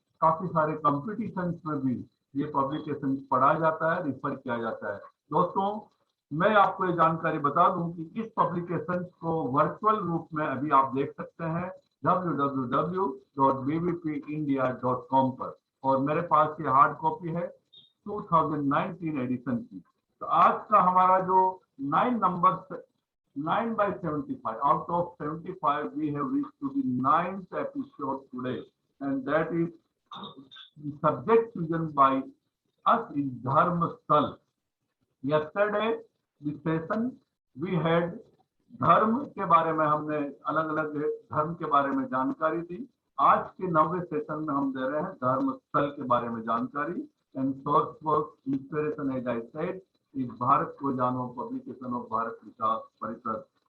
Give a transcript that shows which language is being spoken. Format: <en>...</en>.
<hi>काफी सारे कॉम्पिटिशन्स में भी ये पब्लिकेशन पढ़ा जाता है, रिफर किया जाता है। दोस्तों, मैं आपको ये जानकारी बता दूं कि इस पब्लिकेशन को वर्चुअल रूप में अभी आप देख सकते हैं www.bbpindia.com पर, और मेरे पास ये हार्ड कॉपी है 2019 एडिशन की। तो आज का हमारा जो</hi> <en>9/75 out of 75 we have reached to the 9th episode today, and that is the subject chosen by us is Dharma Sthal. Yesterday the session we had</en> <hi>धर्म के बारे में, हमने अलग अलग धर्म के बारे में जानकारी दी। आज के 9वें सेशन में हम दे रहे हैं धर्म स्थल के बारे में जानकारी।</hi> <en>And source for inspiration as I said is Bharat को जानो, publication of Bharat Vikas Parishad.</en>